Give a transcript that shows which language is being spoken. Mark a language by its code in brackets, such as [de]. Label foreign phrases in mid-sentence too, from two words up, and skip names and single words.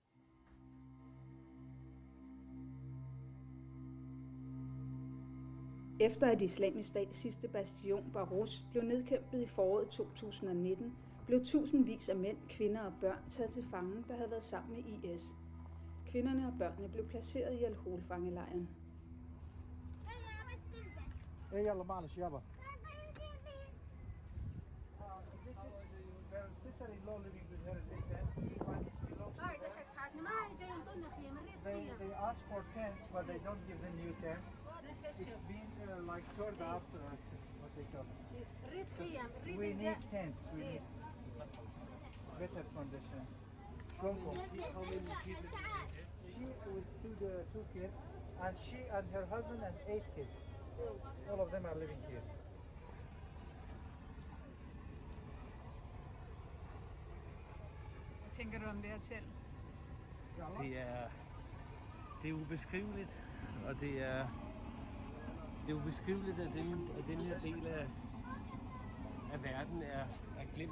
[da] Efter at Islamisk Stats sidste bastion, Barros, blev nedkæmpet i foråret 2019, blev tusindvis af mænd, kvinder og børn taget til fange, der havde været sammen med IS. Kvinderne og børnene blev placeret i al-Hol-fangelejren. [ar] يلا معلش يابا. [en] This is her sister-in-law living with her in this tent. And this belongs to her. They ask for tents, but they don't give them new tents. It's been like turned out, what they call it. We need tents. We need better conditions. How many people? She with two kids, and she and her husband and 8 kids. All of them are living here. [da] Hvad tænker du om det her telt? Det er ubeskriveligt, og det er ubeskriveligt, at den her del af verden er glemt.